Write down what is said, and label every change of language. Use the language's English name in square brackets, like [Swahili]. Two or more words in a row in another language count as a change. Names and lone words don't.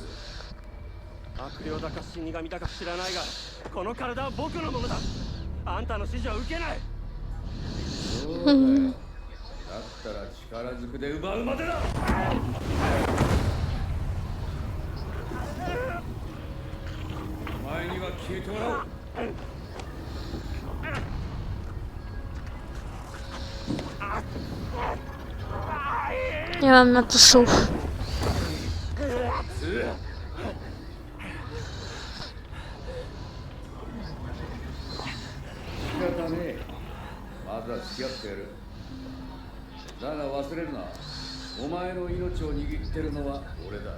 [Japanese] 悪霊だか死神だか知らないが、この体は僕のものだ。あんたの指示は受けない。そうだよ。だったら力ずくで奪うまでだ。お前には消えてもらおう。 [Polish] Nie mam na to słów. [Japanese] 仕方ねえ。まずは付き合ってやる。だが忘れるな。お前の命を握ってるのは俺だ。